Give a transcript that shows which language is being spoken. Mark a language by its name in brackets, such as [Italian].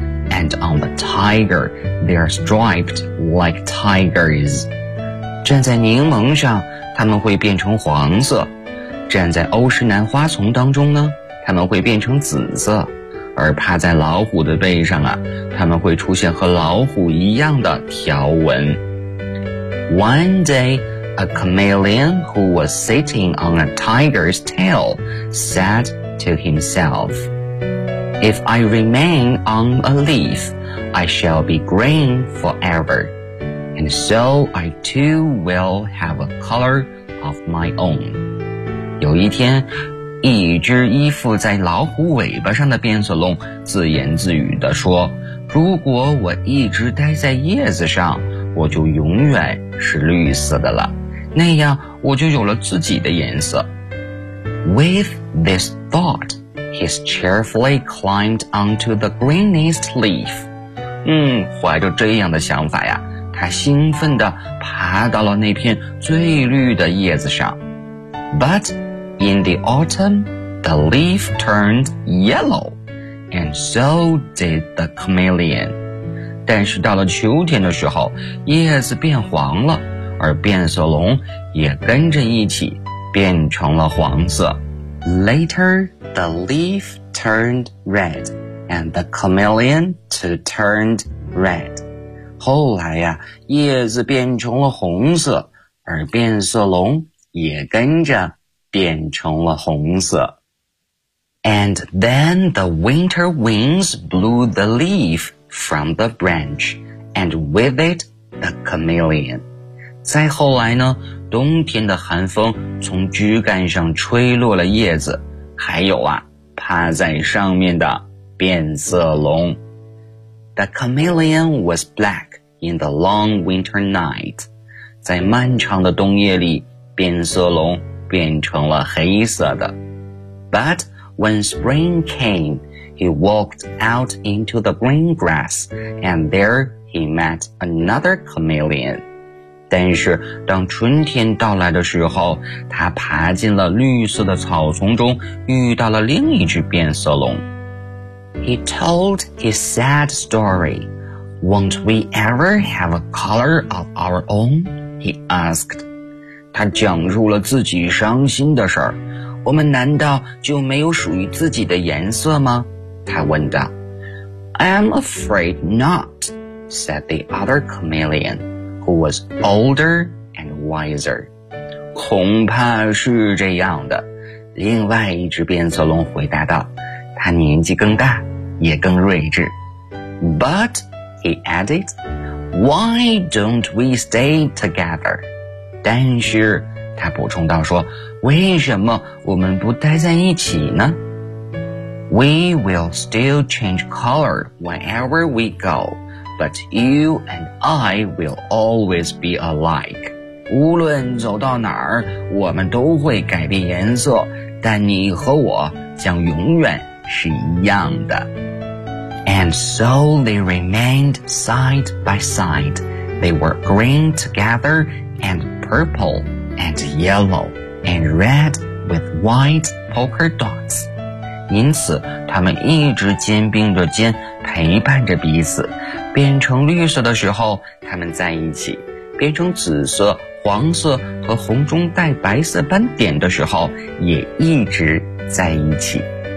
[English] And on the tiger, they are striped like tigers. [Chinese] 站在柠檬上，它们会变成黄色。站在欧诗南花丛当中呢，它们会变成紫色。而趴在老虎的背上啊，它们会出现和老虎一样的条纹。 [English] One day, a chameleon who was sitting on a tiger's tail said to himself, If I remain on a leaf, I shall be green forever, and so I too will have a color of my own. [Chinese] 有一天一只依附在老虎尾巴上的变色龙自言自语地说，如果我一直待在叶子上，我就永远是绿色的了，那样我就有了自己的颜色。 [English] With this thought, he cheerfully climbed onto the greenest leaf. [Chinese] 怀着这样的想法呀，他兴奋地爬到了那片最绿的叶子上。 [English] ButIn the autumn, the leaf turned yellow, and so did the chameleon. [Chinese] 但是到了秋天的时候，叶子变黄了，而变色龙也跟着一起变成了黄色。 [English] Later, the leaf turned red, and the chameleon too turned red. [Chinese] 后来呀，叶子变成了红色，而变色龙也跟着变成了红色。 [English] And then the winter winds blew the leaf from the branch, and with it, the chameleon. [Chinese] 再后来呢，冬天的寒风从枝干上吹落了叶子，还有啊，趴在上面的变色龙。 [English] The chameleon was black in the long winter night. [Chinese] 在漫长的冬夜里，变色龙变成了黑色的。 [English] But when spring came, he walked out into the green grass, and there he met another chameleon. [Chinese] 但是当春天到来的时候，他爬进了绿色的草丛中，遇到了另一只变色龙。 [English] He told his sad story. Won't we ever have a color of our own? He asked. [Chinese] 他讲述了自己伤心的事儿。我们难道就没有属于自己的颜色吗？他问道。 [English] I'm afraid not, said the other chameleon, who was older and wiser. [Chinese] 恐怕是这样的，另外一只变色龙回答道，他年纪更大，也更睿智。 [English] But, he added, why don't we stay together? [Chinese] 但是他补充道说，为什么我们不待在一起呢？ [English] We will still change color wherever we go, but you and I will always be alike. [Chinese] 无论走到哪儿，我们都会改变颜色，但你和我将永远是一样的。 [English] And so they remained side by side. They were green together andPurple and yellow and red with white polka dots. [Chinese] 因此他们一直肩并着肩陪伴着彼此，变成绿色的时候他们在一起，变成紫色、黄色和红中带白色斑点的时候也一直在一起。